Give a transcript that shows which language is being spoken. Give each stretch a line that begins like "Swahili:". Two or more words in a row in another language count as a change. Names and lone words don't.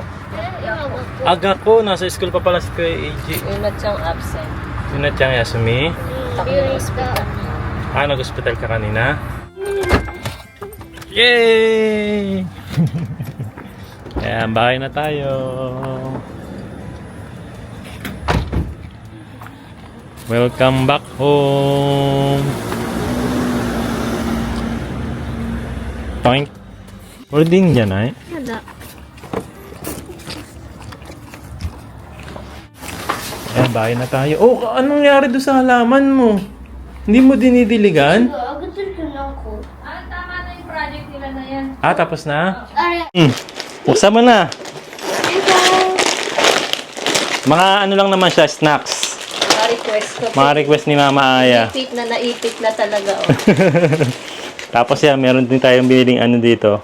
Filipino: Aga ko, nasa school pa pala si Kuya AG. Yung na siyang absent. Yun na Chang Yasumi. Hospital. Nag-hospital ka kanina? Yay! Ayan, bahay na tayo.
English: Welcome back home.
Filipino: Toink. Holding dyan ay.
Japanese: やだ。
Filipino: Ayan, bahay na tayo. Oh, anong nangyari doon sa halaman mo? Hindi mo dinidiligan?
Japanese: あげてるけどなんか。
Filipino: Tama na yung project nila na yan. Tapos na?
Japanese: あれ。
Filipino: Buksan mo na. Mga ano lang naman siya, snacks. Mga request ko. Mga request ni Mama Aya. Naipit na talaga. Oh. Tapos yan, meron din tayong biniling ano dito.